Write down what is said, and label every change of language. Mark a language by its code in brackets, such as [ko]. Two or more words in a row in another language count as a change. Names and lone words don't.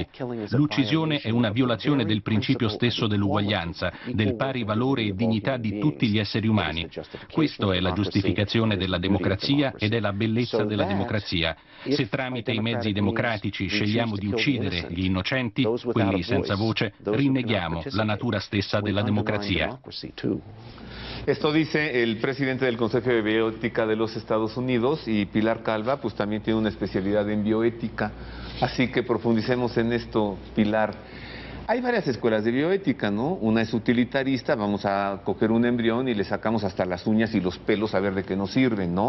[it] L'uccisione è una violazione del principio stesso dell'uguaglianza, del pari valore e dignità di tutti gli esseri umani. Questa è la giustificazione della democrazia ed è la bellezza della democrazia. Se tramite i mezzi democratici scegliamo di uccidere gli innocenti, quelli senza voce, rinneghiamo la natura stessa della democrazia. [es] Esto dice el presidente del Consejo de Bioética de los Estados Unidos, y Pilar Calva pues también tiene una especialidad en bioética, así que profundicemos en esto, Pilar. Hay varias escuelas de bioética, ¿no? Una es utilitarista, vamos a coger un embrión y le sacamos hasta las uñas y los pelos a ver de qué nos sirven, ¿no?